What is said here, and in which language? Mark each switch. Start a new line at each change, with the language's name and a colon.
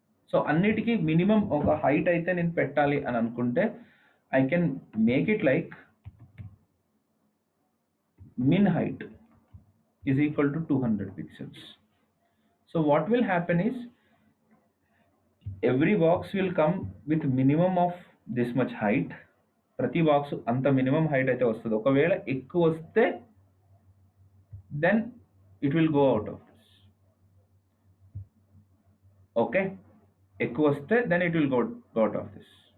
Telugu: So అన్నిటికీ minimum ఒక height అయితే నేను పెట్టాలి అని అనుకుంటే,
English: I can make it like min height is equal to 200 pixels. So what will happen is, every box will come with minimum of this much height.
Telugu: ప్రతి box అంత minimum height అయితే వస్తుంది. ఒకవేళ ఎక్కువ వస్తే
English: Then it will go out of this. Okay,
Telugu: ఎక్కువ వస్తే
English: Then it will go out of this.